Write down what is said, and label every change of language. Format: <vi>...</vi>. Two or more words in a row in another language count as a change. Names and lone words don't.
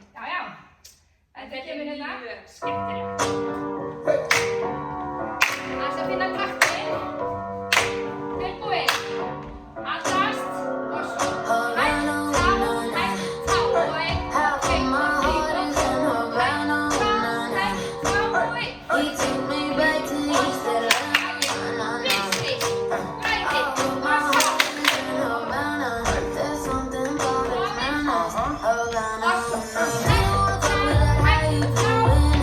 <is>Já. Þetta kemur hérna. Mjög skemmtilegt. Aðeins að finna taktinn. Tilbúin. Haldast og svo. Hægt, tá og 1, 2, 3 og 1.</is> <en>He took me back to yesterday. There's something about his manners. How you doing?</en>